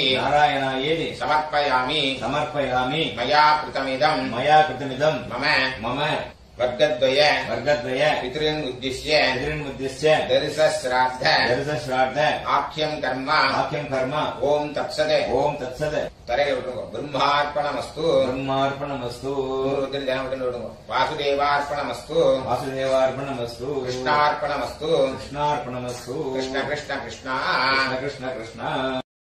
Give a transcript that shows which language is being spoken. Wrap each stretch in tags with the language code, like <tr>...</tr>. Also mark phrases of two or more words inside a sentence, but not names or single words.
<sa>नारायणायेति समर्पयामि. समर्पयामि. मया कृतमिदं मया कृतमिदं मम मम वर्गद्वय वर्गद्वय पितॄन् उद्दिश्य पितॄन्मुद्दिश्य दर्शश्राद्ध दर्शश्राद्ध आख्यं कर्म आख्यं कर्म ओम तत्सत्. ओम तत्सत्</sa> <ta>தரையில விட்டுருங்க. பிரம்மார்ப்பணமஸ்து.</ta> <sa>ब्रह्मार्पणमस्तु</sa> <ta>ஜனம் விட்டுருங்க. வாசுதேவார்ப்பணமஸ்து.</ta> <sa>वासुदेवार्पणमस्तु கிருஷ்ணார்ப்பணமஸ்து. कृष्णार्पणमस्तु कृष्ण कृष्ण कृष्ण. कृष्ण कृष्ण कृष्ण</sa>